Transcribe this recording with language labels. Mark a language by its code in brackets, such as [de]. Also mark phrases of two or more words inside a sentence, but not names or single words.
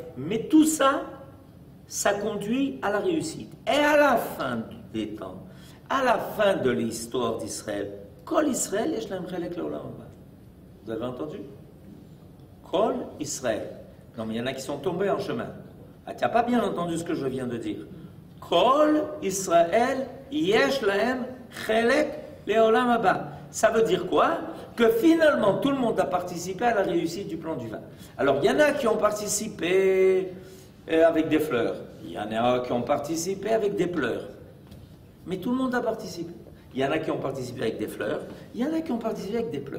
[fr] Mais tout ça, ça conduit à la réussite. Et à la fin des temps, à la fin de l'histoire d'Israël, [he] כל ישראל, [fr] vous avez entendu? [he] כל ישראל. [fr] Non, mais il y en a qui sont tombés en chemin. Ah, tu n'as pas bien entendu ce que je viens de dire. [he] כל ישראל יש להם חלק לעולם הבא. [fr] Ça veut dire quoi? Que finalement, tout le monde a participé à la réussite du plan du vin. Alors, il y en a qui ont participé avec des fleurs. Il y en a qui ont participé avec des pleurs. Mais tout le monde a participé. Il y en a qui ont participé avec des fleurs, il y en a qui ont participé avec des pleurs.